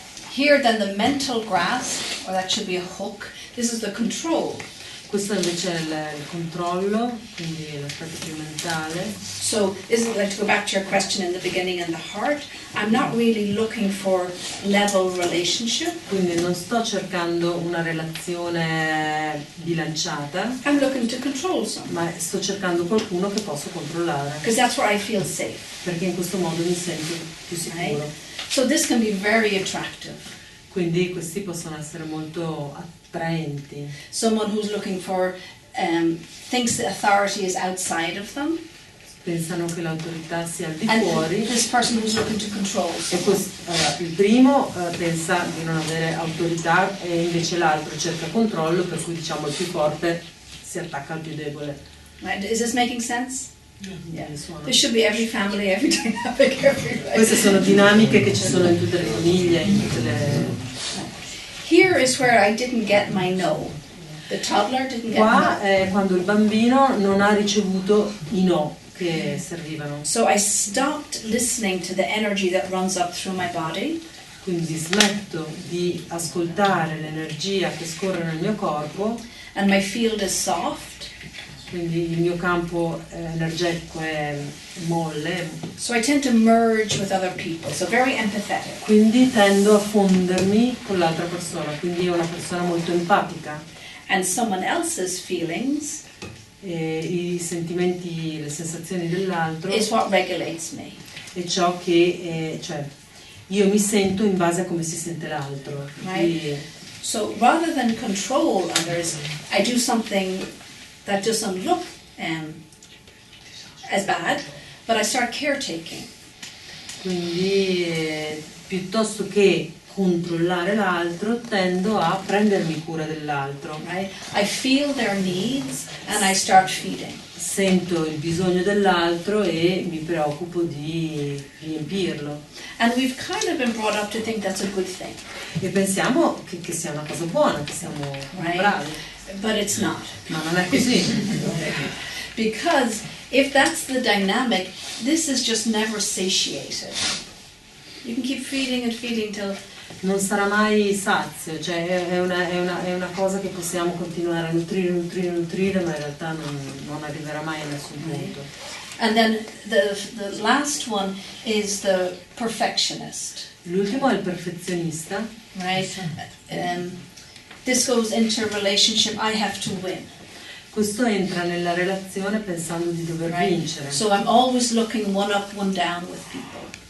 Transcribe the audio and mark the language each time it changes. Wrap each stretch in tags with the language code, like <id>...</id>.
<en>Here then the mental grasp, or that should be a hook, this is the control.</en> <it>Questo invece è il controllo, quindi l'aspetto più mentale.</it> <en>So isn't like to go back to your question in the beginning and the heart, I'm not really looking for level relationship.</en> <it>Quindi non sto cercando una relazione bilanciata,</it> <en>I'm looking to control someone,</en> <it>ma sto cercando qualcuno che posso controllare,</it> <en>because that's where I feel safe.</en> <it>perché in questo modo mi sento più</it> <en>Right?</en> <it>sicuro.</it> <en>So this can be very attractive.</en> <it>Quindi questi possono essere molto attraenti.</it> <en>Someone who's looking for, thinks the authority is outside of them,</en> <it>Pensano che l'autorità sia al di</it> <en>and</en> <it>fuori.</it> <en>this person who's looking to control</en> <it>E</it> <en>someone.</en> <it>il primo pensa di non avere autorità e invece l'altro cerca controllo, per cui diciamo il più forte si attacca al più debole.</it> <en>Right? Is this making sense? Yeah.</en> <it>Suona.</it> <en>This should be every family, every dynamic, every</en> <it>Queste sono dinamiche che ci sono in tutte le famiglie, in tutte le...</it> <en>Here is where I didn't get my no. The toddler didn't get</en> <it>Qua</it> <en>no.</en> <it>è quando il bambino non ha ricevuto i no che servivano.</it> <en>So I stopped listening to the energy that runs up through my body,</en> <it>Quindi smetto di ascoltare l'energia che scorre nel mio corpo,</it> <en>and my field is soft.</en> <it>quindi il mio campo energetico è molle,</it> <en>So I tend to merge with other people, so very empathetic.</en> <it>quindi tendo a fondermi con l'altra persona, quindi è una persona molto empatica.</it> <en>And someone else's feelings</en> <it>E i sentimenti, le sensazioni dell'altro</it> <en>is what regulates me.</en> <it>è ciò che, cioè, io mi sento in base a come si sente l'altro. Quindi,</it> <en>So rather than control others, I do something that doesn't look as bad, but I start caretaking.</en> <it>quindi piuttosto che controllare l'altro, tendo a prendermi cura dell'altro.</it> <en>Right? I feel their needs and I start feeding.</en> <it>Sento il bisogno dell'altro e mi preoccupo di riempirlo.</it> <en>And we've kind of been brought up to think that's a good thing,</en> <it>E pensiamo che sia una cosa buona, che siamo bravi,</it> <en>but it's not.</en> <it>ma non è così.</it> <en>Because if that's the dynamic, this is just never satiated. You can keep feeding and feeding till</en> <it>Non sarà mai sazio, cioè è una cosa che possiamo continuare a nutrire, ma in realtà non arriverà mai a nessun punto.</it> <en>and then the last one is the perfectionist.</en> <it>L'ultimo è il perfezionista.</it> <en>Right? This goes into relationship, I have to win.</en> <it>Questo entra nella relazione pensando di dover vincere.</it> <en>So I'm always looking one up, one down with people.</en>